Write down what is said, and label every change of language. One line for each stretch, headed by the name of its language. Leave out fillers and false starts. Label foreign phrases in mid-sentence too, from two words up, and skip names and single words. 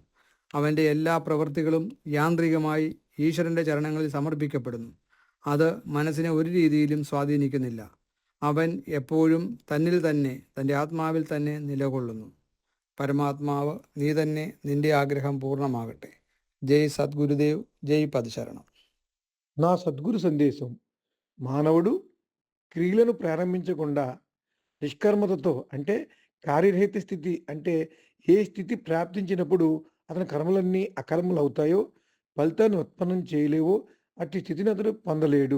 Malayalam: അവൻ്റെ എല്ലാ പ്രവൃത്തികളും യാന്ത്രികമായി ഈശ്വരൻ്റെ ചരണങ്ങളിൽ സമർപ്പിക്കപ്പെടുന്നു. അത് മനസ്സിനെ ഒരു രീതിയിലും സ്വാധീനിക്കുന്നില്ല. അവൻ എപ്പോഴും തന്നിൽ തന്നെ, തൻ്റെ ആത്മാവിൽ തന്നെ നിലകൊള്ളുന്നു. പരമാത്മാവ് നീ തന്നെ, നിന്റെ ആഗ്രഹം പൂർണ്ണമാകട്ടെ. ജയ് സദ്ഗുരുദേവ്, ജയ് പദശരണം.
Telugu: నా సద్గురు సందేశం. మానవుడు క్రియలను ప్రారంభించకుండా నిష్కర్మతతో అంటే కార్యరహిత స్థితి అంటే ఏ స్థితి ప్రాప్తించినప్పుడు అతని కర్మలన్నీ అకర్మలు అవుతాయో, ఫలితాన్ని ఉత్పన్నం చేయలేవో అట్టి స్థితిని అతడు పొందలేడు.